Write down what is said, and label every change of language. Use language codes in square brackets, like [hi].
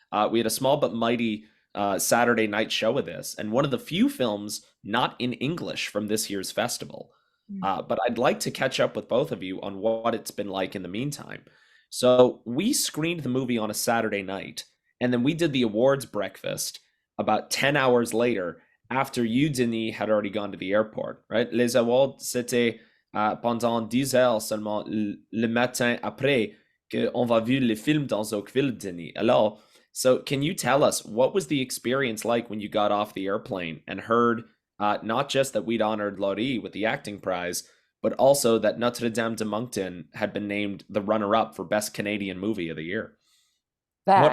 [en] We had a small but mighty Saturday night show of this, and one of the few films not in English from this year's festival. But I'd like to catch up with both of you on what it's been like in the meantime. So, we screened the movie on a Saturday night. And then we did the awards breakfast about 10 hours later after you, Denis, had already gone to the airport, right? [fr] Les awards, c'était pendant 10 heures seulement le matin après qu'on va vu le film dans Oakville, Denis. [en] Alors, so can you tell us what was the experience like when you got off the airplane and heard not just that we'd honored Laurie with the acting prize, but also that Notre Dame de Moncton had been named the runner-up for Best Canadian Movie of the Year? What